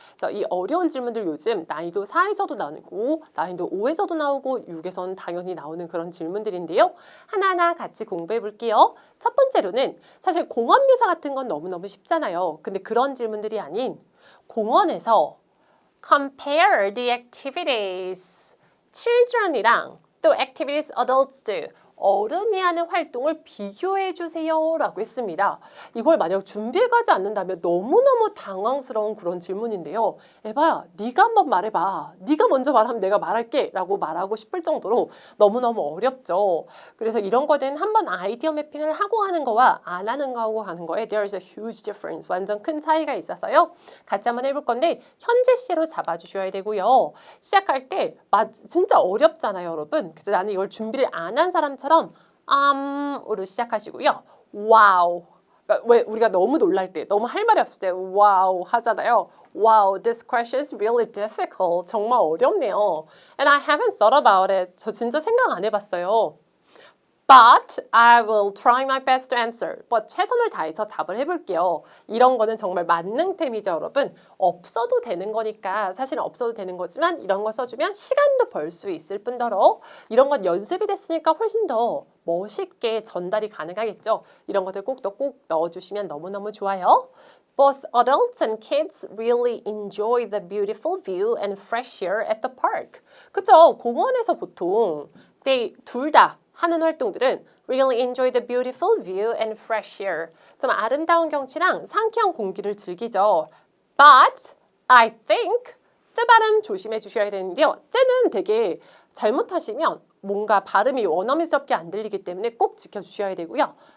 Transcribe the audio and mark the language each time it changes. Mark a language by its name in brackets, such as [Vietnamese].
[Korean] 그래서 이 어려운 질문들 요즘 난이도 4에서도 나오고 난이도 5에서도 나오고 6에서는 당연히 나오는 그런 질문들인데요. 하나하나 같이 공부해 볼게요. 첫 번째로는 사실 공원 묘사 같은 건 너무너무 쉽잖아요. 근데 그런 질문들이 아닌 공원에서 [English] compare the activities. children이랑 또 activities adults do. [Korean] 어른이 하는 활동을 비교해 주세요 라고 했습니다. 이걸 만약 준비해가지 않는다면 너무너무 당황스러운 그런 질문인데요. 에바야, 네가 한번 말해봐. 네가 먼저 말하면 내가 말할게 라고 말하고 싶을 정도로 너무너무 어렵죠. 그래서 이런 거는 한번 아이디어 매핑을 하고 하는 거와 안 하는 거하고 하는 거에 [English] there's a huge difference. [Korean] 완전 큰 차이가 있어서요. 같이 한번 해볼 건데 현재 시제로 잡아주셔야 되고요. 시작할 때 진짜 어렵잖아요, 여러분. 그래서 나는 이걸 준비를 안 한 사람처럼 으로 시작하시고요. 와우. 그러니까 왜 우리가 너무 놀랄 때, 너무 할 말이 없을 때 와우 하잖아요. [English] Wow, this question is really difficult. [Korean] 정말 어렵네요. [English] And I haven't thought about it. [Korean] 저 진짜 생각 안 해봤어요. [English] But I will try my best to answer. [Korean] But 최선을 다해서 답을 해볼게요. 이런 거는 정말 만능템이죠, 여러분. 없어도 되는 거니까 사실은 없어도 되는 거지만 이런 거 써주면 시간도 벌 수 있을 뿐더러 이런 건 연습이 됐으니까 훨씬 더 멋있게 전달이 가능하겠죠. 이런 것들 꼭 넣어주시면 너무너무 좋아요. [English] Both adults and kids really enjoy the beautiful view and fresh air at the park. [Korean] 그쵸? 공원에서 보통 둘 다 하는 활동들은 [English] really enjoy the beautiful view and fresh air. [Korean] 좀 아름다운 경치랑 상쾌한 공기를 즐기죠. [English] But I think the [Korean] 발음 조심해 주셔야 되는데요. 때는 되게 잘못하시면 뭔가 발음이 원어민스럽게 안 들리기 때문에 꼭 지켜주셔야 되고요.